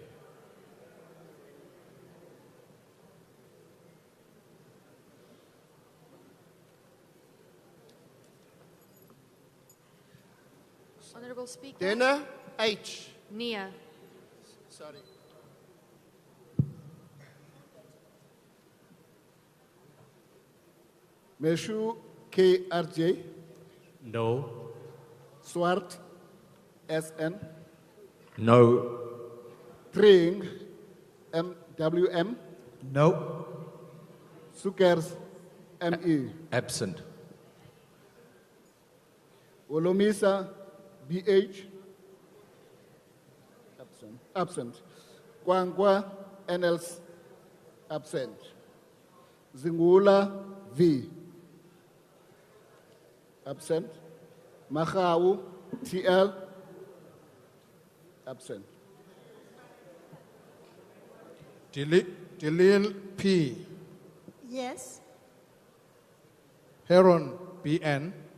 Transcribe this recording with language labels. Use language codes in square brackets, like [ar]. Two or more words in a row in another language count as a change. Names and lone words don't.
[en] Honorable Speaker. Denne H. Nee. Sorry. Meshu K.R.J. No. Swart S.N. No. Tring M.W.M. No. Sukers M.E. Absent. Olomisa B.H. Absent. Kwangwa NLs. Absent. Zingula V. Absent. Machawu TL. Absent. Delil P. Yes. Heron BN.